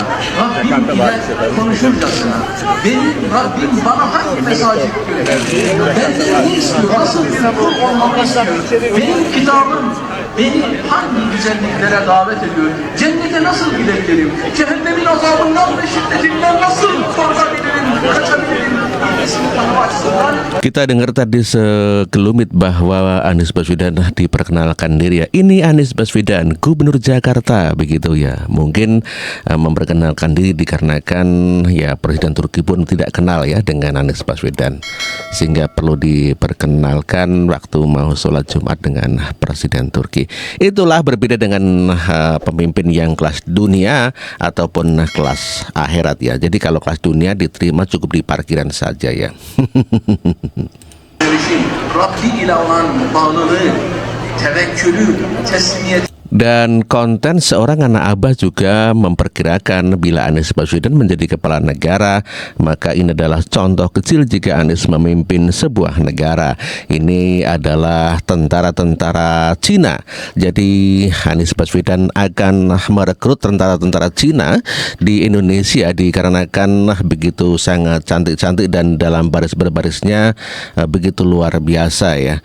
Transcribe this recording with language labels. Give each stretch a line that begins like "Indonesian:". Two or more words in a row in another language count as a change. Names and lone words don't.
Turkish: Rabbim ile konuşurcasına. Benim Rabbim bana hangi mesajı gönderdi? Benden ne istiyor? Nasıl bir kul olmamı istiyor? Benim kitabım beni hangi güzelliklere davet ediyor? Cennete nasıl gidebilirim? Cehennemin azabından ve şiddetinden nasıl korkabilirim? Kaçabilirim?
Indonesian: Kita dengar tadi sekelumit bahwa Anies Baswedan diperkenalkan diri, ya. Ini Anies Baswedan, Gubernur Jakarta, begitu ya. Mungkin memperkenalkan diri dikarenakan ya Presiden Turki pun tidak kenal ya dengan Anies Baswedan, sehingga perlu diperkenalkan waktu mau sholat Jumat dengan Presiden Turki. Itulah berbeda dengan pemimpin yang kelas dunia ataupun kelas akhirat, ya. Jadi kalau kelas dunia diterima cukup di parkiran saja, ya.
Turkish: Rabbi ile olan bağlılığı, tevekkülü, teslimiyeti.
Indonesian: Dan konten seorang anak abah juga memperkirakan bila Anies Baswedan menjadi kepala negara, maka ini adalah contoh kecil jika Anies memimpin sebuah negara. Ini adalah tentara-tentara Cina. Jadi Anies Baswedan akan merekrut tentara-tentara Cina di Indonesia dikarenakan begitu sangat cantik-cantik dan dalam baris berbarisnya begitu luar biasa, ya.